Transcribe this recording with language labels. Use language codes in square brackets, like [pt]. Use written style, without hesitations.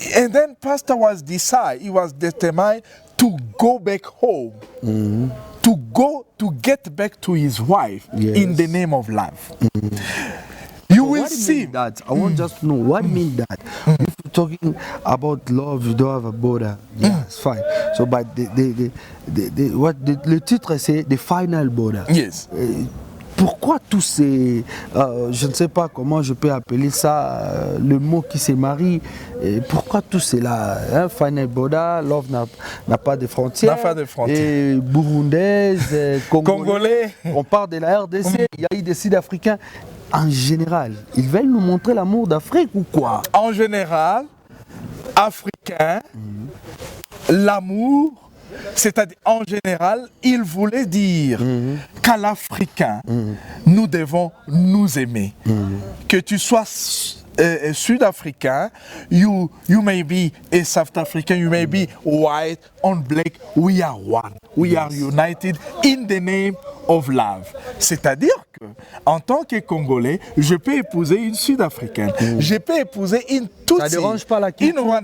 [en] and then pastor was determined to go back home. To get back to his wife in the name of love. You will What do you see mean that? I want just to know what do you mean that. If you're talking about love, you don't have a border. Yeah, it's fine. So, but [fr] le titre c'est The Final Border. [en] Yes. [fr] Pourquoi tous ces, je ne sais pas comment je peux appeler ça, le mot qui se marie, pourquoi tout cela, hein, Final Border, love n'a pas de frontières, N'a pas de frontières. et burundaise, Congolais. on parle de la RDC, il y a eu des Sud-Africains, en général, ils veulent nous montrer l'amour d'Afrique ou quoi? En général, africain, l'amour, c'est-à-dire en général, il voulait dire qu'à l'Africain, nous devons nous aimer. Que tu sois Sud-Africain, [en] you may be a South African, you may be white, on black, we are one. We are united in the name of love. [fr] C'est-à-dire que, en tant que Congolais, je peux épouser une Sud-Africaine, je peux épouser une Tutsi. Ça dérange pas la culture?